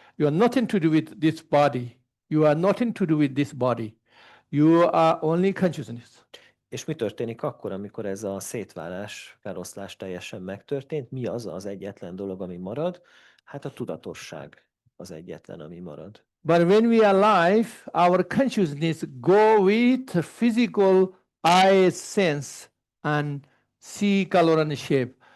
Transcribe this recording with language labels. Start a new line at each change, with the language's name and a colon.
English: You are nothing to do with this body. You are nothing to do with this body. You are only consciousness.
Hungarian: És mi történik akkor, amikor ez a szétválás, feloszlás teljesen megtörtént? Mi az egyetlen dolog, ami marad? Hát a tudatosság az egyetlen, ami marad.
English: But when we are alive, our consciousness go with physical eye sense and see color and shape.